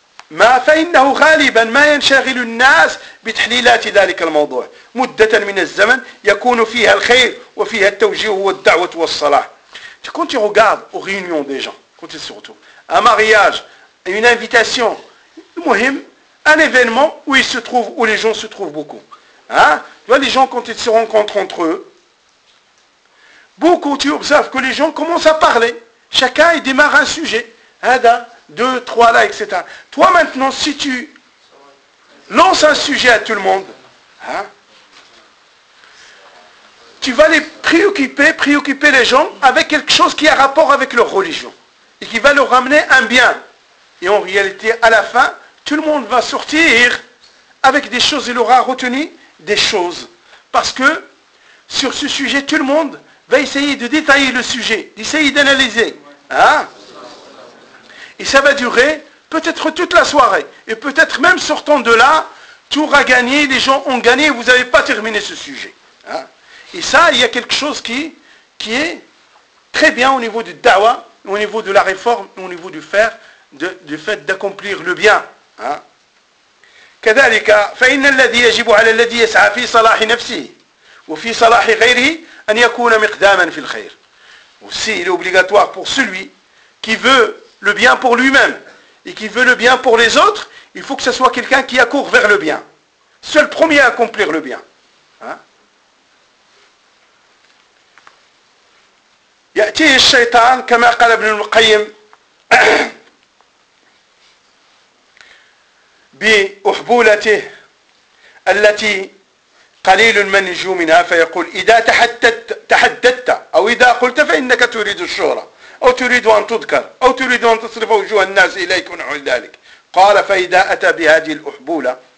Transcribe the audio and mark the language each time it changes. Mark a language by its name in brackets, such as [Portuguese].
[Arabic] ما فإنه غالبا ما ينشغل الناس بتحليلات ذلك الموضوع مدة من الزمن يكون فيها الخير وفيها التوجيه والدعوة والصلاة [French] quand tu regardes aux réunions des gens quand ils se retrouvent un mariage une invitation مهم un événement où ils se trouvent où les gens se trouvent beaucoup hein? Tu vois, les gens, quand ils se rencontrent entre eux, beaucoup, tu observes que les gens commencent à parler. Chacun, il démarre un sujet. Un, deux, trois, là, etc. Toi, maintenant, si tu lances un sujet à tout le monde, hein, tu vas les préoccuper les gens avec quelque chose qui a rapport avec leur religion et qui va leur ramener un bien. Et en réalité, à la fin, tout le monde va sortir avec des choses qu'il aura retenues des choses. Parce que sur ce sujet, tout le monde va essayer de détailler le sujet, d'essayer d'analyser. Hein? Et ça va durer peut-être toute la soirée. Et peut-être même sortant de là, tu auras gagné, les gens ont gagné, vous n'avez pas terminé ce sujet. Hein? Et ça, il y a quelque chose qui est très bien au niveau du dawa, au niveau de la réforme, au niveau du faire, du fait d'accomplir le bien. Hein? [Arabic] كذلك فإن الذي يجب على الذي يسعى في صلاح نفسه وفي صلاح غيره أن يكون مقداما في الخير. [French] Aussi, il est obligatoire pour celui qui veut le bien pour lui-même et qui veut le bien pour les autres, il faut que ce soit quelqu'un qui accourt vers le bien. Seul premier à accomplir le bien. [Arabic] يأتي الشيطان كما قال ابن القيم بأحبولته التي قليل من يجو منها فيقول إذا تحددت أو إذا قلت فإنك تريد الشهرة أو تريد أن تذكر أو تريد أن تصرف وجوه الناس إليك ونحو ذلك قال فإذا أتى بهذه الأحبولة